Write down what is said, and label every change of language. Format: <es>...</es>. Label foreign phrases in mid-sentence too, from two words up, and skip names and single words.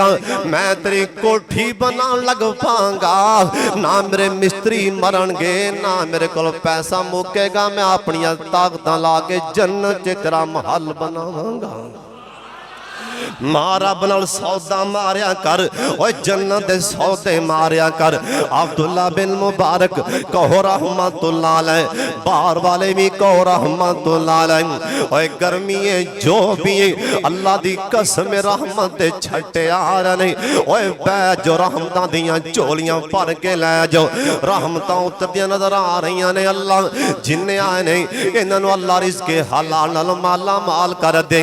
<pa>میں تیری کوٹھی بنا لگ پاں گا، نا میرے مستری مرن گے، نا میرے کول پیسہ مکے گا. میں اپنی طاقتاں لا کے جنت چ تیرا محل بناواں گا. ماں رب نال سودا ماریا کر، اوئے جنت دے سودے ماریا کر. عبداللہ بن مبارک کہو</pa> <ar>رحمة الله عليه,</ar> <pa>باہر والے بھی کہو</pa> <ar>رحمة الله عليه.</ar> <pa>اوئے گرمی ہے جو بھی ہے، اللہ دی قسم رحمت دے چھٹے آ رہے نے. اوئے بیٹھ جو رحمتاں دیاں جھولیاں بھر کے لے جاؤ، رحمتاں اتردیاں نظر آ رہی نے. اللہ جنے آئے نے انہاں نوں اللہ رزقِ حلال نال مالا مال کر دے.</pa>